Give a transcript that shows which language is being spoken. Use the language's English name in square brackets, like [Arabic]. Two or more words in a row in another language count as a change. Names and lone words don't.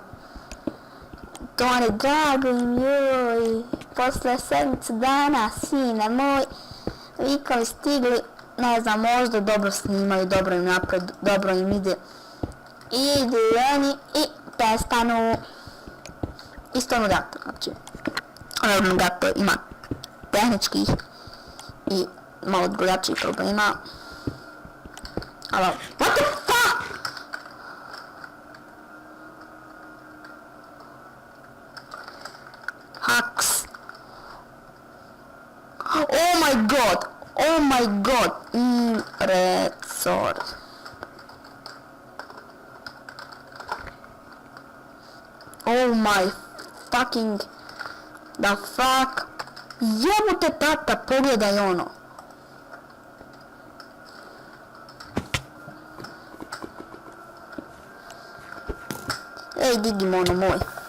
[Serbian] To je drago im, joj, posle sedmice dana, sine moj, likovi stigli, ne znam, možda dobro snimaju, dobro im napred, dobro im ide. Idu oni i prestanu. Isto Gato, znači, Gato ima tehničkih i malo drugačijih problema. Ali, [English] what the fuck? Hacks. Oh my god, Resort. Oh my fucking, the fuck, [Serbian] jebote tata, pogledaj ono. Ej, Digimono moj.